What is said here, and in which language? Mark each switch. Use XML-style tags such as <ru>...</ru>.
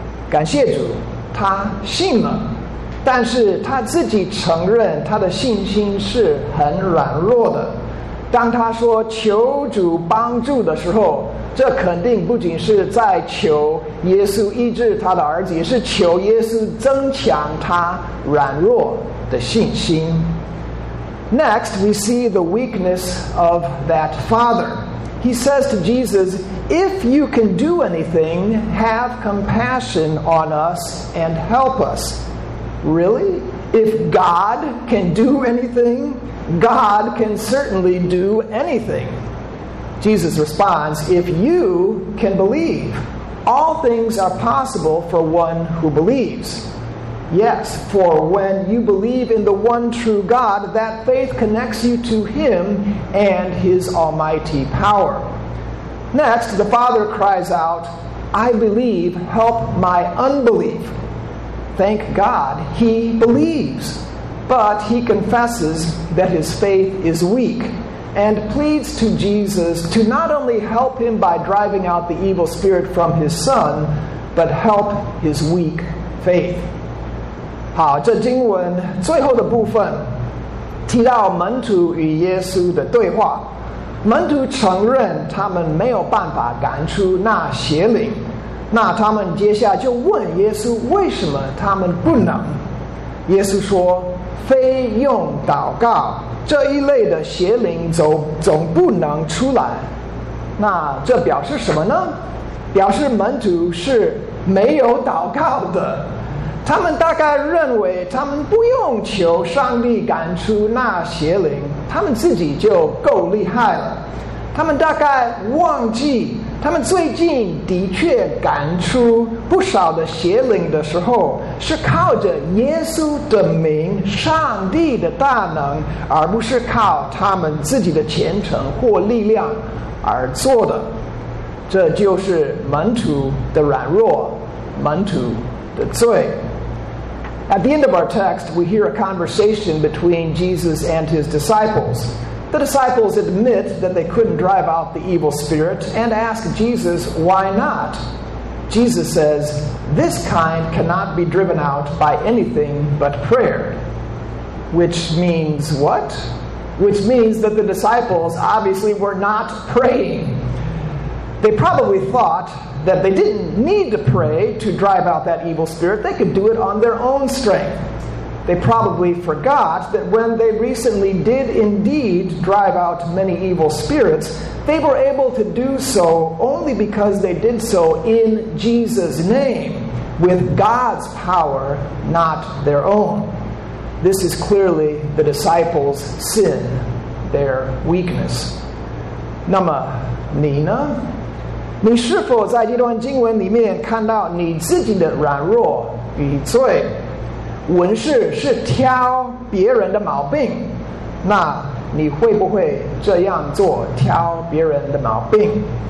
<zh>感谢主，他信了，但是他自己承认他的信心是很软弱的。当他说求主帮助的时候，这肯定不仅是在求耶稣医治他的儿子，也是求耶稣增强他软弱的信心。</zh> <en>Next, we see the weakness of that father. He says to Jesus, if you can do anything, have compassion on us and help us. Really? If God can do anything, God can certainly do anything. Jesus responds, if you can believe, all things are possible for one who believes. Yes, for when you believe in the one true God, that faith connects you to Him and His almighty power. Next, the Father cries out, I believe, help my unbelief. Thank God, he believes, but he confesses that his faith is weak and pleads to Jesus to not only help him by driving out the evil spirit from his son, but help his weak faith.</en> <zh>好，这经文最后的部分提到门徒与耶稣的对话。门徒承认他们没有办法赶出那邪灵，那他们接下来就问耶稣为什么他们不能。耶稣说，非用祷告，这一类的邪灵总不能出来。那这表示什么呢？表示门徒是没有祷告的。他们大概认为他们不用求上帝赶出那邪灵，他们自己就够厉害了。他们大概忘记他们最近的确赶出不少的邪灵的时候，是靠着耶稣的名，上帝的大能，而不是靠他们自己的虔诚或力量而做的。这就是门徒的软弱，门徒的罪。</zh> <en>At the end of our text, we hear a conversation between Jesus and his disciples. The disciples admit that they couldn't drive out the evil spirit and ask Jesus, why not? Jesus says, this kind cannot be driven out by anything but prayer. Which means what? Which means that the disciples obviously were not praying. They probably thought that they didn't need to pray to drive out that evil spirit. They could do it on their own strength. They probably forgot that when they recently did indeed drive out many evil spirits, they were able to do so only because they did so in Jesus' name, with God's power, not their own. This is clearly the disciples' sin, their weakness.</en> <zh>那么你呢？你是否在这段经文里面看到你自己的软弱与罪？文士是挑别人的毛病，那你会不会这样做，挑别人的毛病？</zh>